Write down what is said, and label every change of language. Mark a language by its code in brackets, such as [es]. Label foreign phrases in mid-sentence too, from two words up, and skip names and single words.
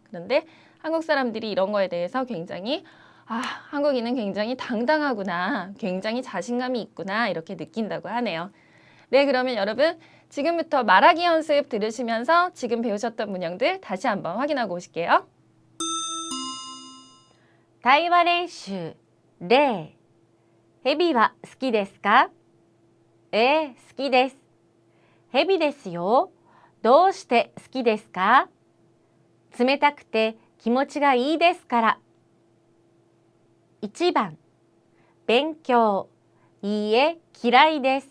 [ko] 그런데 한국 사람들이 이런 거에 대해서 굉장히 아, 한국인은 굉장히 당당하구나. 굉장히 자신감이 있구나. 이렇게 느낀다고 하네요. 네, 그러면 여러분 지금부터 말하기 연습 들으시면서 지금 배우셨던 문형들 다시 한번 확인하고 오실게요. [ja] 対話練習例ヘビは好きですか？好きです。ヘビですよ。どうして好きですか？冷たくて気持ちがいいですから。1番勉強いいえ嫌いです。